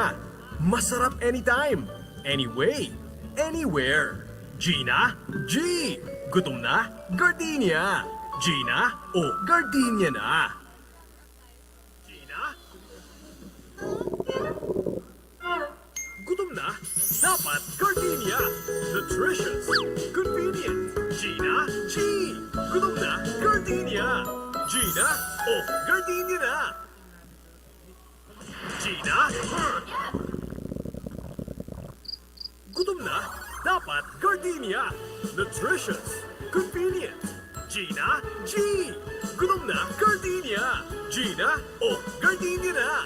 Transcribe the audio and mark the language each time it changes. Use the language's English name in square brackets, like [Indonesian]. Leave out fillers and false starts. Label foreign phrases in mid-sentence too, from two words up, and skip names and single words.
[English] Masarap anytime, anyway, anywhere. [Filipino] Gina? G! Gutom na? Gardenia! Gina? O Gardenia na! Gina? Gutom na? Dapat Gardenia! [English] Nutritious! Convenient! [Filipino] Gina? G! Gutom na? Gardenia! Gina? O Gardenia na! Gina? Gutom na? Dapat Gardenia! [English] Nutritious! Convenient! [Filipino] Gina? G! Gutom na? Gardenia! Gina? O Gardenia na!